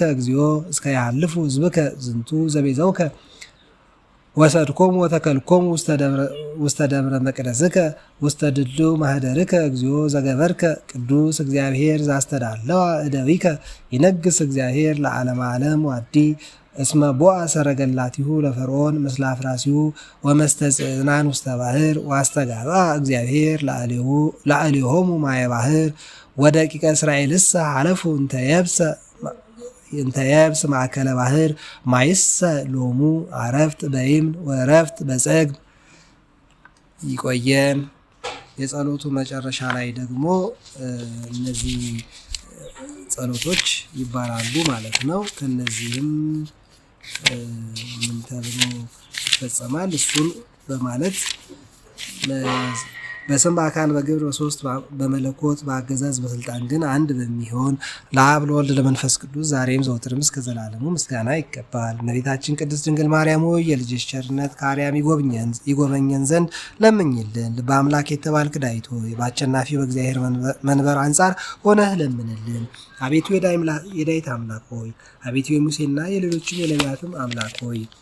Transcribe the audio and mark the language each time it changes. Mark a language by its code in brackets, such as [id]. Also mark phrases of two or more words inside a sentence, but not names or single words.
[gez] እግዚኦ እስከ ይሃልፉ ሕዝብከ ዝንቱ ዘቤዛውከ ወሰድኮሙ ወተከልኮሙ ውስተ ደብረ መቅደስከ ውስተ ድልው ማህደርከ እግዚኦ ዘገበርከ ቅዱስ እግዚአብሔር ዘአስተዳለወ እደዊከ ይነግስ እግዚአብሔር ለዓለመ ዓለም ዋዲ እስመ ቦአ ሰረገላቲሁ ለፈርዖን ምስለ አፍራሲሁ ወመስተጽእናን ውስተ ባሕር ወአስተጋባ እግዚአብሔር ለአሌሆሙ ማየ ባሕር ወደቂቀ እስራኤልሰ ሐለፉ እንተ የብስ ማእከለ ባሕር ማይሰ ሎሙ አረፍት በይምን ወረፍት በጸግም። [am] ይቆየን። የጸሎቱ መጨረሻ ላይ ደግሞ እነዚህ ጸሎቶች ይባላሉ ማለት ነው። ከነዚህም ምን ተብሎ ይፈጸማል? እሱን በማለት በስም በአካል በግብር በሶስት በመለኮት በአገዛዝ በስልጣን ግን አንድ በሚሆን ለአብ ለወልድ ለመንፈስ ቅዱስ ዛሬም ዘወትርም እስከ ዘላለሙ ምስጋና ይገባል። እመቤታችን ቅድስት ድንግል ማርያም ሆይ የልጅሽ ቸርነት ከአርያም ይጎበኘን ዘንድ ለምኝልን። ልበ አምላክ የተባልክ ዳዊት ሆይ በአሸናፊ በእግዚአብሔር መንበር አንጻር ሆነህ ለምንልን። አቤቱ የዳዊት አምላክ ሆይ አቤቱ የሙሴና የሌሎችም የነቢያትም አምላክ ሆይ